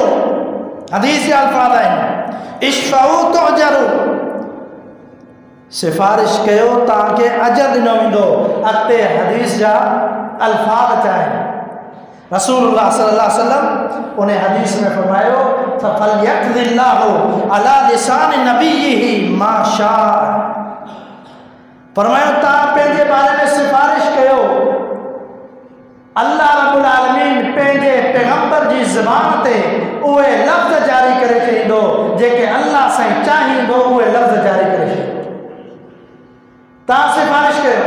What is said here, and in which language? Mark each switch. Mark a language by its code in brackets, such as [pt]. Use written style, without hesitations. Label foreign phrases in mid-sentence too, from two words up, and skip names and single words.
[sd] हदीस जा अल्फाज़ आहिनि [ar] اشفعوا تؤجروا, [sd] सिफारिश कयो ताकि अजर ॾिनो वेंदो। अॻिते हदीस जा अल्फाज़ अचा आहिनि। रसूलुल्लाह [ar] صلى الله عليه وسلم [sd] उन हदीस में फरमायो [ar] فليقض الله على لسان نبيه ما شاء, [sd] फरमायो तव्हां पंहिंजे बारे में सिफारिश कयो, [ar] الله رب العالمين [sd] पंहिंजे पैगंबर जी ज़बान ते उहे लफ़्ज़ जारी करे छॾींदो जेके अल्लाह साईं चाहींदो उहे लफ़्ज़ जारी करे छॾींदो। तव्हां सिफारिश कयो।